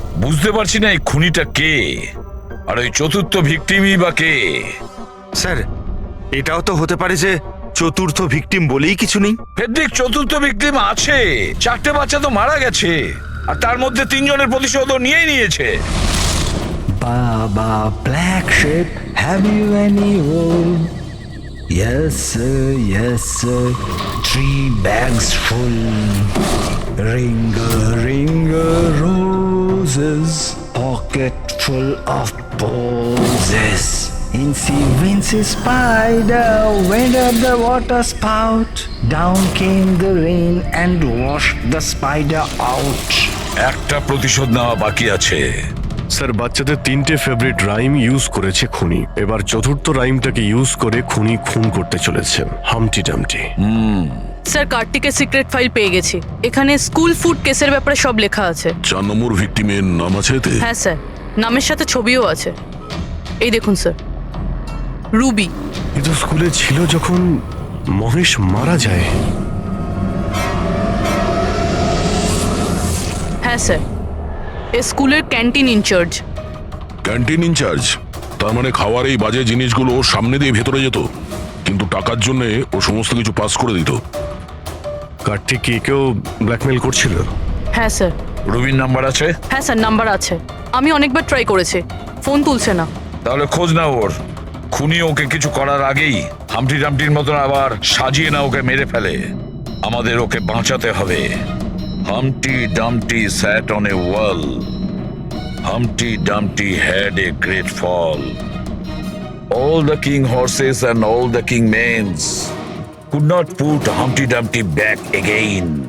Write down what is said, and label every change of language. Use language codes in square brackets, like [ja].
[bn] বুঝতে পারছি না এই খুনিটা কে, আর ওই চতুর্থ ভিকটিমই বা কে? স্যার, এটাও তো হতে পারে যে চতুর্থ ভিকটিম বলেই কিছু নেই। ফেডরিক, চতুর্থ ভিকটিম আছে। 4টে বাচ্চা তো মারা গেছে, আর তার মধ্যে 3 জনের প্রতিশোধ নিয়েই নিয়েছে। [en] Baba, black sheep, have you any wool? Yes sir, 3 bags full. Ringa, roses, pocket full of posies. Incy wincy spider went up the water spout. Down came the rain and washed the spider out. [bn] একটা প্রতিশোধ নেওয়া বাকি আছে। Sir, বাচ্চাদের 3টে favourite rhyme use করেছে খুনি। এবার চতুর্থ রাইমটাকে ইউজ করে খুনি খুন করতে চলেছে, হামটি ডামটি। স্যার, কার্তিকের সিক্রেট ফাইল পেয়ে গেছি। এখানে স্কুল ফুড কেসের ব্যাপারে সব লেখা আছে। 4 নম্বর ভিকটিমের নাম আছে এতে? হ্যাঁ স্যার, নামের সাথে ছবিও আছে। এই দেখুন স্যার, রুবি। কিন্তু স্কুলে ছিল যখন মহেশ মারা যায়। হ্যাঁ স্যার, এ স্কুলের ক্যান্টিন ইনচার্জ। Canteen in charge? তার মানে খাওয়ার এই বাজে জিনিসগুলো ওর সামনে দিয়ে ভেতরে যেত, কিন্তু টাকার জন্য ও সমস্ত কিছু পাস করে দিত। কার্তিক কি কেউ ব্ল্যাকমেল করছিল? হ্যাঁ স্যার। রবির নাম্বার আছে? হ্যাঁ স্যার, নাম্বার আছে। আমি অনেকবার ট্রাই করেছি, ফোন তুলছে না। তাহলে খোঁজ না ওর। খুনি ওকে কিছু করার আগেই হামটি ডামটির মতন আবার সাজিয়ে না ওকে মেরে ফেলে। আমাদের ওকে বাঁচাতে হবে। [en] Humpty Dumpty sat on a wall. Humpty Dumpty had a great fall. All the king horses and all the king mains could not put Humpty Dumpty back again.